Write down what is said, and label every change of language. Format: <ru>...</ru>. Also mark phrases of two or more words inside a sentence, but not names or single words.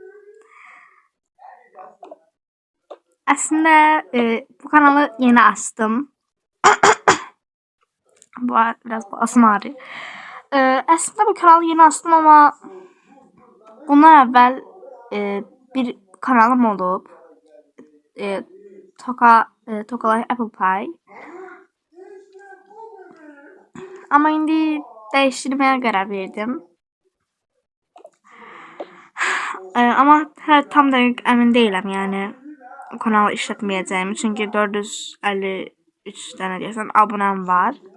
<az>Əslində bu kanalı yeni açdım.</az> <tr>Biraz boğazım ağrıyor.</tr> <az>Əslində bu kanalı yeni açdım ama bundan əvvəl bir kanalım olub. Tokalay Apple Pie.</az> <tr>Ama indi değiştirmeye karar verdim. Ama tam da emin değilim yani o kanalı işletmeyeceğim. Çünkü 453 tane diyesem abonem var.</tr>